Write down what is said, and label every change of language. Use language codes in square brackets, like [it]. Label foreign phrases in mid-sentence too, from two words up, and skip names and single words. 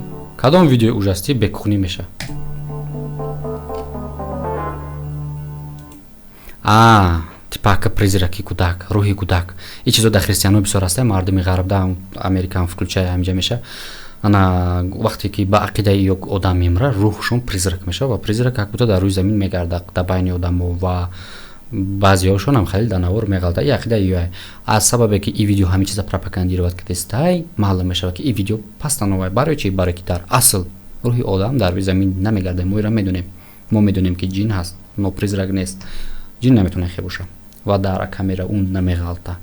[tg] Кадом видеои ужастӣ бе кухни меша? Типака призраки кӯдак, рӯҳи кӯдак. Ин чизо дар християнҳо бисёр аст, мардуми ғарб дар Американ включая ҳамҷа меша. Ана вақте ки ба ақидаи ёк одам мемра, рӯҳшон призрак мешавад ва призрак [ru] как будто [tg] дар рӯи замин мегардад дар байни одамо ва баъзеҳошон ҳам хеле дар навор меғалта. И ақидаи ёй аз сабабе ки ин видео ҳамин чиза пропагандироват кардестай, маълум мешавад ки ин видео постанова. Барои чи? Барои ки дар асл рӯҳи одам дар рӯи замин намегардад. Мо инро медонем. Мо медонем ки ҷин ҳаст, [ru] но призрак [tg] нест. Ҷин наметавона хе боша ва дар камера он намеғалта.